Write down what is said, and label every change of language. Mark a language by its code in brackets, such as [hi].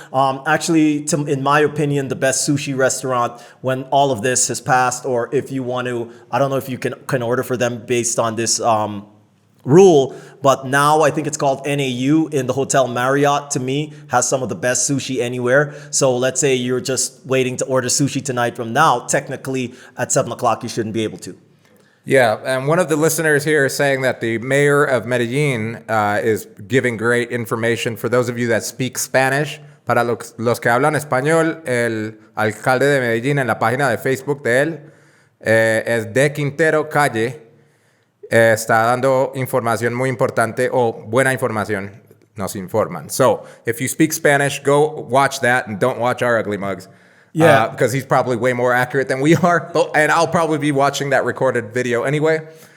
[en] Actually, in my opinion, the best sushi restaurant when all of this has passed, or if you want to, I don't know if you can order for them based on this rule, but now I think it's called NAU in the Hotel Marriott, to me, has some of the best sushi anywhere. So let's say you're just waiting to order sushi tonight from now, technically at 7 o'clock you shouldn't be able to. Yeah, and one of the listeners here is saying that the mayor of Medellin is giving great information for those of you that speak Spanish. [es] Para los que hablan español, el alcalde de Medellín en la página de Facebook de él es de Quintero Calle. está dando información muy importante o buena información. Nos informan. [en] So if you speak Spanish, go watch that and don't watch our ugly mugs. Yeah. Because he's probably way more accurate than we are. Oh, and I'll probably be watching that recorded video anyway.